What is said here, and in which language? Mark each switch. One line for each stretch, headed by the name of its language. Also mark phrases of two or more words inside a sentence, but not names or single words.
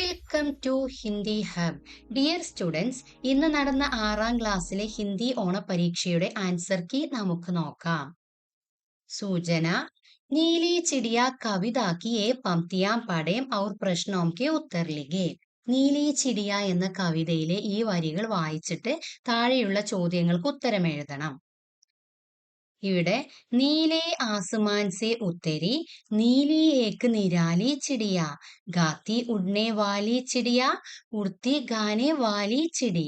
English: Welcome to Hindi Hub. Dear students,
Malayalam: ഇന്ന് നടന്ന 6ാം ക്ലാസ്സിലെ ഹിന്ദി ഓണപരീക്ഷയുടെ
English: answer key
Malayalam: നമുക്ക് നോക്കാം.
Hindi: സൂചന: नीली चिड़िया कविता की ये पंक्तियां पढ़ें और प्रश्नों के उत्तर लिखें.
Malayalam: നീലി ചിടിയ എന്ന കവിതയിലെ ഈ വരികൾ വായിച്ചിട്ട് താഴെയുള്ള ചോദ്യങ്ങൾക്ക് ഉത്തരം എഴുതണം.
Hindi: ഇവിടെ नीले आसमान से उतरी नीली एक निराली चिड़िया गाती उड़ने वाली चिड़िया उड़ती गाने वाली चिड़िया.